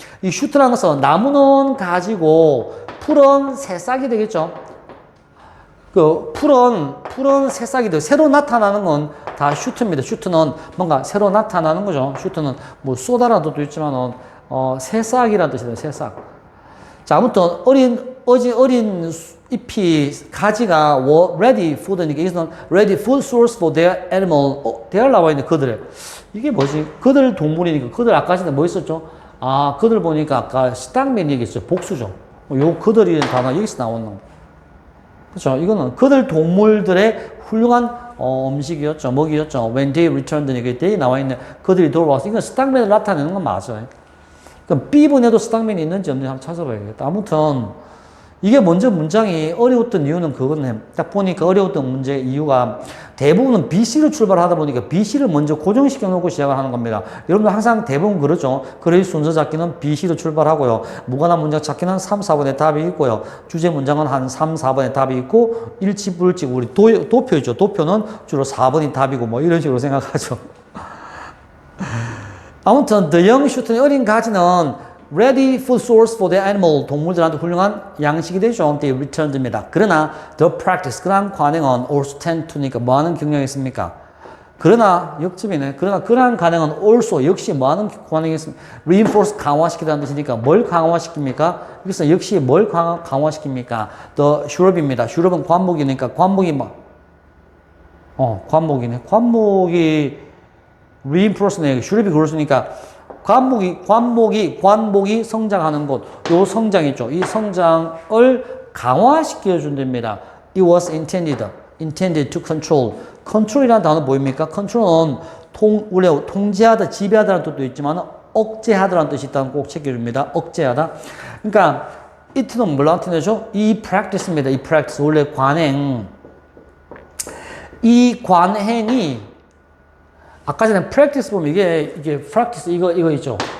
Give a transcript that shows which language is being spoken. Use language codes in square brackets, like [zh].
[ko] 이 shoot라는 것은 나무는 가지고 풀은 새싹이 되겠죠. 그 풀은 새싹이 돼. 새로 나타나는 건 다 슈트입니다. 슈트는 뭔가 새로 나타나는 거죠. 슈트는 뭐 쏘다라는 뜻도 있지만은 새싹이라는 뜻이에요. 새싹. 자, 아무튼 어린 잎이 가지가 ready food니까 이것은 [en] ready food source for their animal. [ko] their 나와 있는 그들의. 이게 뭐지? 그들 동물이니까 그들 아까 전에 뭐 있었죠? 아, 그들 보니까 아까 식당맨 얘기했어요. 복수죠. 요 그들이라는 단어 여기서 나오는 거. 그렇죠. 이거는 그들 동물들의 훌륭한 음식이었죠. 먹이였죠. [en] When they returned, [ko] 이게 they 나와 있는 그들이 돌아와서 이건 스탁맨을 나타내는 건 맞아요. 그럼 B분에도 스탁맨이 있는지 없는지 한번 찾아봐야겠다. 아무튼 이게 먼저 문장이 어려웠던 이유는 그거네. 딱 보니까 어려웠던 문제 이유가 대부분은 BC로 출발하다 보니까 BC를 먼저 고정시켜 놓고 시작을 하는 겁니다. 여러분들 항상 대부분 그렇죠. 그래서 순서 찾기는 BC로 출발하고요. 무관한 문장 찾기는 3, 4번에 답이 있고요. 주제 문장은 한 3, 4번에 답이 있고 일치, 불치, 우리 도표 있죠. 도표는 주로 4번이 답이고 뭐 이런 식으로 생각하죠. 아무튼 [en] The young shooter [ko] 의 어린 가지는 [en] ready food source for the animal. [ko] 동물들한테 훌륭한 양식이 되죠. [en] They returned [ko] 입니다. 그러나 [en] the practice, [ko] 그러한 관행은 [en] also tend to [ko] 니까 뭐하는 경향이 있습니까? 그러나 역집이네. 그러나 그러한 관행은 also 역시 뭐하는 관행이 있습니까? reinforce 강화시키다는 뜻이니까 뭘 강화시킵니까? 여기서 역시 뭘 강화시킵니까? the 슈럽입니다. 슈럽은 관목이니까 관목이 뭐? 관목이네. 관목이 reinforce네. 슈럽이 그렇으니까 관목이 성장하는 곳, 요 성장 있죠. 이 성장을 강화시켜 준답니다. [en] It was intended to control. [ko] control이라는 단어 보입니까? control은 원래 통제하다, 지배하다라는 뜻도 있지만 억제하다라는 뜻이 있다는 꼭 챙겨줍니다. 억제하다. 그러니까 it는 뭘 나타내죠? 이 practice입니다. 이 practice 원래 관행. 이 관행이 아까 전에 practice 보면 이게 practice 이거 있죠.